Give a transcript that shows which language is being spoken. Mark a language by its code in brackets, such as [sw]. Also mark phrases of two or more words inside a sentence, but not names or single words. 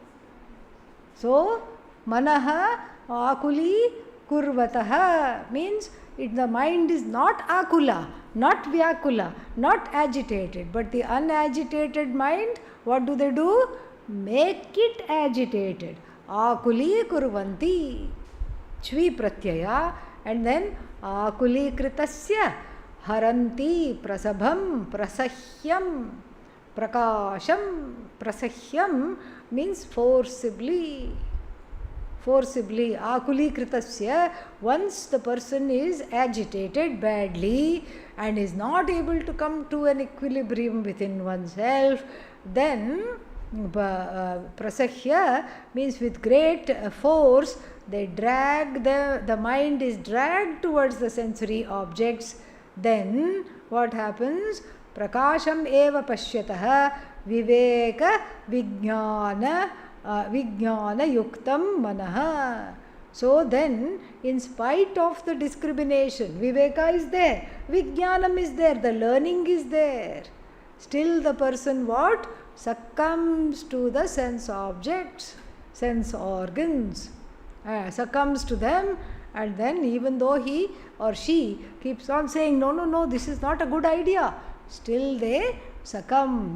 [en] So, [sa] मनः आकुली कुर्वतः [en] means the mind is not Akula, not Vyakula, not agitated, but the unagitated mind, what do? Make it agitated. [sa] आकुली कुर्वन्ति. च्वि प्रत्यय, [en] and then [sa] आकुली कृतस्य हरन्ति प्रसभं प्रसह्यम् प्रकाशम्. [en] Prasahyam means forcibly. Forcibly. [sa] आकुली कृतस्य, [en] once the person is agitated badly and is not able to come to an equilibrium within oneself, then Prasahya means with great force they drag, the mind is dragged towards the sensory objects. Then what happens? [sa] प्रकाशम् एव पश्यतः विवेक विज्ञान युक्तम् मनः. [en] So then, in spite of the discrimination, viveka is there, vijnanam is there, the learning is there. Still the person what? Succumbs to the sense objects, sense organs, succumbs to them, and then even though he or she keeps on saying, no, this is not a good idea, still they succumb.